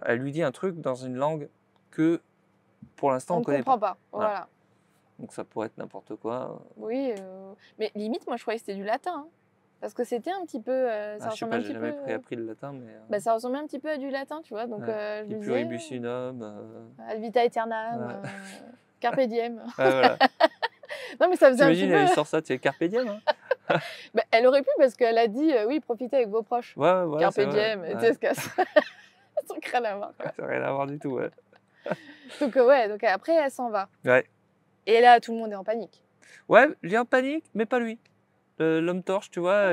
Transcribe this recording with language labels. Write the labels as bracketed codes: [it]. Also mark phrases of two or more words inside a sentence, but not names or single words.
[fr] Elle lui dit un truc dans une langue que pour l'instant on ne connaît comprend pas. pas. Voilà. Donc ça pourrait être n'importe quoi. Oui, mais limite, moi je croyais que c'était du latin. Hein. Parce que c'était un petit peu. Ça je sais ressemble pas, un j'ai petit jamais peu. appris le latin, mais. Bah, ça ressemblait un petit peu à du latin, tu vois. Donc je Qui me [la] pluribus [fr] disais. [la] unum. Ad vita aeternam, carpe diem. [fr] Voilà. Non, mais ça faisait un petit T'imagines, peu. elle sort ça, tu es [la] carpe diem. [fr] Hein. Bah, elle aurait pu parce qu'elle a dit oui, profitez avec vos proches. Ouais, voilà. Carpe c'est vrai. diem, et tu sais ce casse. Ça n'a rien à voir. Quoi. Ça n'a rien à voir du tout, ouais. Donc, ouais, donc après, elle s'en va. Ouais. Et là, tout le monde est en panique. Ouais, il est en panique, mais pas lui. L'homme torche, tu vois,